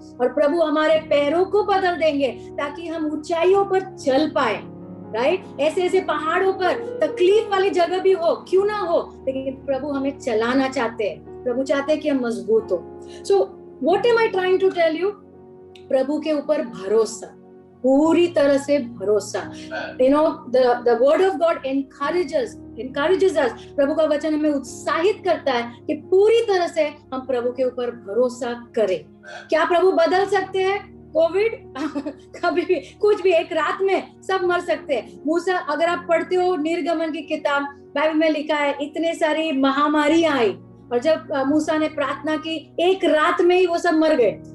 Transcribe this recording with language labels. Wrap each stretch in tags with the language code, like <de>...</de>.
<hi>और प्रभु हमारे पैरों को बदल देंगे ताकि हम ऊंचाइयों पर चल पाए, राइट? ऐसे ऐसे पहाड़ों पर तकलीफ वाली जगह भी हो, क्यों ना हो, लेकिन प्रभु हमें चलाना चाहते हैं। प्रभु चाहते हैं कि हम मजबूत हो।</hi> <en>So what am I trying to tell you?</en> <hi>प्रभु के ऊपर भरोसा, पूरी तरह से भरोसा।</hi> <en>You know, the word of God encourages us.</en> <hi>प्रभु का वचन हमें उत्साहित करता है कि पूरी तरह से हम प्रभु के ऊपर भरोसा करें। क्या प्रभु बदल सकते हैं? कोविड कभी भी कुछ भी एक रात में सब मर सकते हैं। मूसा, अगर आप पढ़ते हो निर्गमन की किताब, बाइबल में लिखा है इतने सारी महामारी आई, और जब मूसा ने प्रार्थना की एक रात में ही वो सब मर गए।</hi>